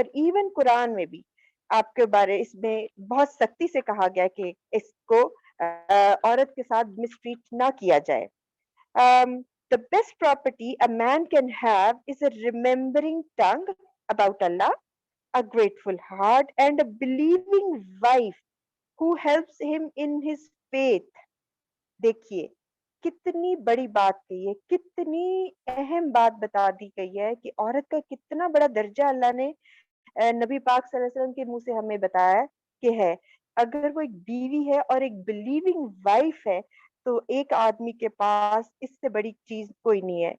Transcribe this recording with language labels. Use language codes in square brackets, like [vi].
[ur] اور ایون قرآن میں بھی آپ کے بارے اس میں بہت سختی سے کہا گیا کہ اس کو عورت کے ساتھ مسٹریٹ نہ کیا جائے. [en] The best property a man can have is a remembering tongue about Allah, a grateful heart, and a believing wife who helps him in his faith. [ur] دیکھیے کتنی بڑی بات کہی ہے، کتنی اہم بات بتا دی گئی ہے کہ عورت کا کتنا بڑا درجہ اللہ نے نبی پاک صلی اللہ علیہ وسلم کے منہ سے ہمیں بتایا کہ ہے. اگر وہ ایک بیوی ہے اور ایک بلیونگ وائف ہے تو ایک آدمی کے پاس اس سے بڑی چیز کوئی نہیں ہے.